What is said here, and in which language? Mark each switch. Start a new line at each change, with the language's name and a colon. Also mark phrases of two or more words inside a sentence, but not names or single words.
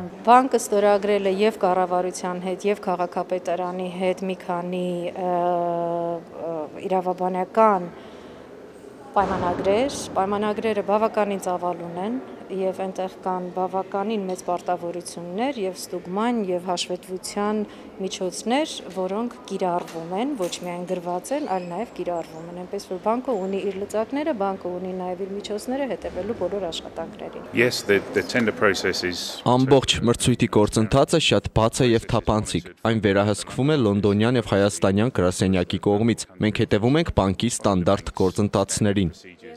Armenian: Բանկը ստորագրել է եւ կառավարության հետ եւ քաղաքապետարանի հետ մի քանի իրավաբանական պայմանագրերը բավականին ծավալ ունեն եւ այնտեղ կան բավականին մեծ պարտավորություններ եւ ստուգման եւ հաշվետվության միջոցներ, որոնք կիրառվում են, ոչ միայն գրված են, այլ նաեւ կիրառվում են, այնպես որ բանկը ունի իր լծակները, բանկը ունի նաեւ իր միջոցները հետևելու բոլոր աշխատանքներին։
English: Yes, the tender process is
Armenian: Ամբողջ մրցույթի գործընթացը շատ բաց է եւ թափանցիկ։ Այն վերահսկվում է լոնդոնյան եւ հայաստանյան գրասենյակի կողմից։ Մենք հետևում ենք բանկի ստանդարտ գործընթացներին։